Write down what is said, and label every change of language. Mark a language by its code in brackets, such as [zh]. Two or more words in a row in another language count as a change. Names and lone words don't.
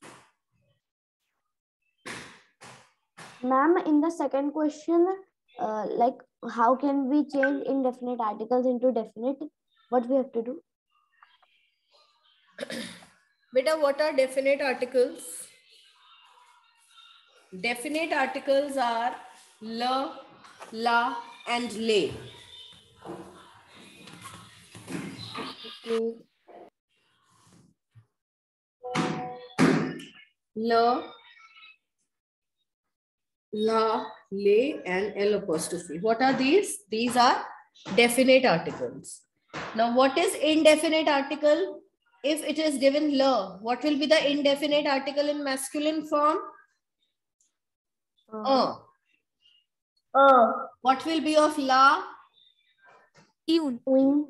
[en] Ma'am, in the second question, like how can we change indefinite articles into definite? What we have to do? Beta, what are definite articles? Definite articles are [fr] la, la, [en] and le. Okay. [fr] La, la, le, [en] and L apostrophe. What are these? These are definite articles. Now, what is indefinite article? If it is given la, what will be the indefinite article in masculine form? What will be of la?